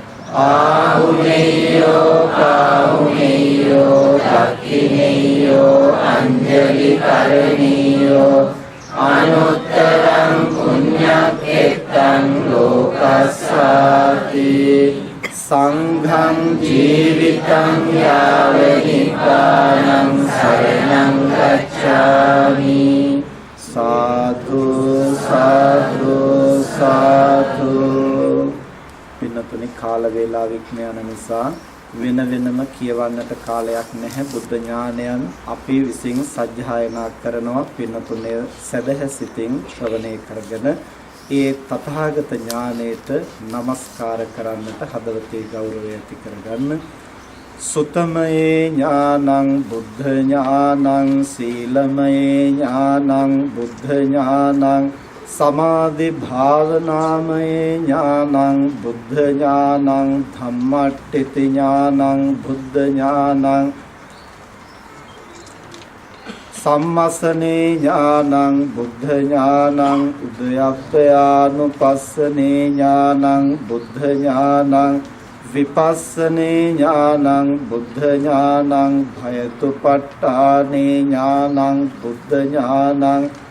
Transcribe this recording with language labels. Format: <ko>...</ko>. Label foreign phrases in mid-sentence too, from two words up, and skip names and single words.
<pi>ආහුනේයෝ පාහුනේයෝ දක්ඛිනේයෝ අංජලි කරණීයෝ අනුත්තරං පුඤ්ඤක්ඛෙත්තං ලෝකස්සාති සංඝං ජීවිතං යාව නිබ්බානං සරණං ගච්ඡාමි</pi> <si>සාදු සාදු සාදු. පින්නතුනි කාල වේලා විඥාන නිසා වෙන වෙනම කියවන්නට කාලයක් නැහැ. බුද්ධ ඥානයන් අපි විසින් සජ්ජායනා කරනවා. පින්නතුනේ සදහසිතින් ශ්‍රවණය කරගෙන ඒ තථාගත ඥානයට নমස්කාර කරන්නට හදවතේ ගෞරවය ඇති කරගන්න.</si> <pi>සුතමයේ ඥානං බුද්ධ ඥානං සීලමයේ ඥානං බුද්ධ ඥානං සමාධි භාවනාමයේ ඥානං බුද්ධ ඥානං ධම්මට්ඨිති ඥානං බුද්ධ ඥානං සම්මසනේ ඥානං බුද්ධ ඥානං උදයප්පයානුපස්සනේ ඥානං බුද්ධ ඥානං විපස්සනේ ඥානං බුද්ධ ඥානං භයතුපට්ඨානේ ඥානං බුද්ධ ඥානං</pi>